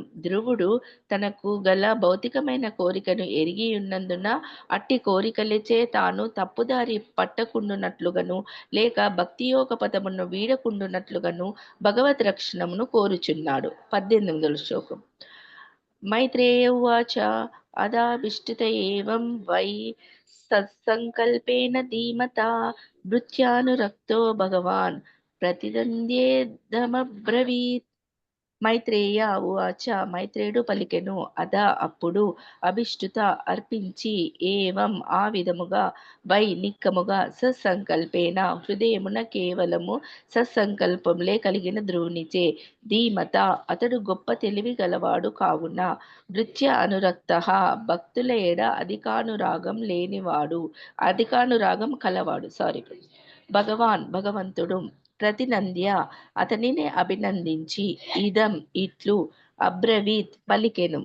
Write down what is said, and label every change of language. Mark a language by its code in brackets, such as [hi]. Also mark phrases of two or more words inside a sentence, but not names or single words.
[te] ధ్రువుడు తనకు గల భౌతికమైన కోరికను ఎరిగి ఉన్నందున అట్టి కోరికలచే తాను తప్పుదారి పట్టకుండునట్లుగాను లేక భక్తియోగ పదమును వీడకుండునట్లుగాను భగవత్ రక్షణమును కోరుచున్నాడు. 18వ శ్లోకం. [sa] मैत्रेय उवाच अदाविष्टत एवं वै सत्सङ्कल्पेन धीमता भृत्यानुरक्तो भगवान् प्रतिद्वन्द्येदमब्रवीत्. మైత్రేయ ఉవాచ [te] మైత్రేయుడు పలికెను అదా అప్పుడు అభిష్టుత అర్పించి ఏవం ఆ విధముగా వై నిక్కముగా సత్సంకల్పేన హృదయమున కేవలము సత్సంకల్పంలే కలిగిన ధ్రువునిచే ధీమత అతడు గొప్ప తెలివి గలవాడు కావున [sa] నృత్య అనురక్త [te] భక్తుల ఎడ అధికానురాగం లేనివాడు అధికానురాగం కలవాడు భగవంతుడు ప్రతినంద్య అతనిని అభినందించి ఇదం ఇట్లు అబ్రవీత్ పలికెను.